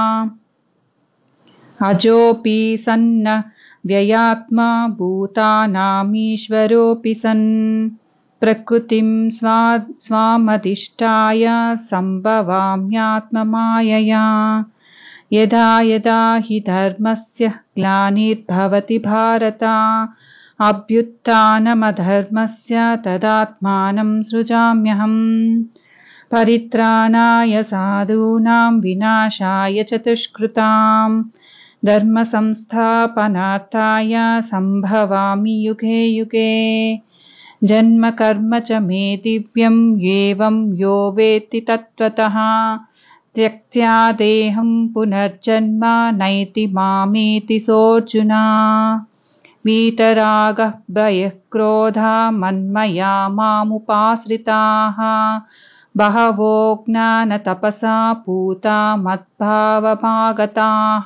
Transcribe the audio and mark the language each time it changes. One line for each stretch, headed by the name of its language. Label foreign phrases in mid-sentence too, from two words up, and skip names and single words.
Sanskrit: అజోపి సన్న వ్యయాత్మా భూతానామీశ్వరోపి సన్ ప్రకృతిం స్వామధిష్టాయ సంభవామ్యాత్మమాయయా. యదా యదా హి ధర్మస్య గ్లానిర్భవతి భారత అభ్యుత్థానమధర్మస్య తదాత్మానం సృజామ్యహం. పరిత్రాణాయ సాధూనాం వినాశాయ చ దుష్కృతాం ధర్మ సంస్థాపనార్థాయ సంభవామి యుగే యుగే. జన్మ కర్మ చ మే దివ్యం ఏవం యో వేత్తి తత్వతః త్యక్త్యా దేహం పునర్జన్మ నైతి మామేతి సోऽర్జున. వీతరాగః భయః క్రోధः మన్మయా మాముపాశ్రితాః బహవో జ్ఞానతపసా పూతా మద్భావమాగతాః.